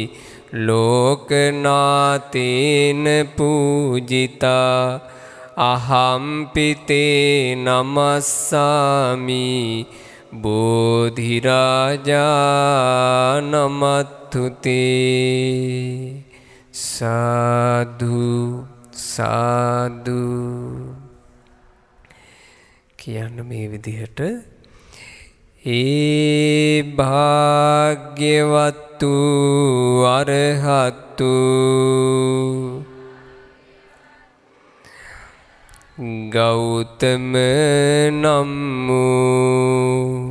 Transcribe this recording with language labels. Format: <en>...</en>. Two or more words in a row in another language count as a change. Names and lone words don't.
<pi>ලෝකනාතේන පූජිතා අහම්පිතේ නමස්සාමි බෝධිරාජා නමත්තුතේ</pi> <si>සාදු සාදු කියන්න මේ විදිහට ඒ භාග්‍යවත්තු අරහත්තු ගෞතම නම් වූ</si>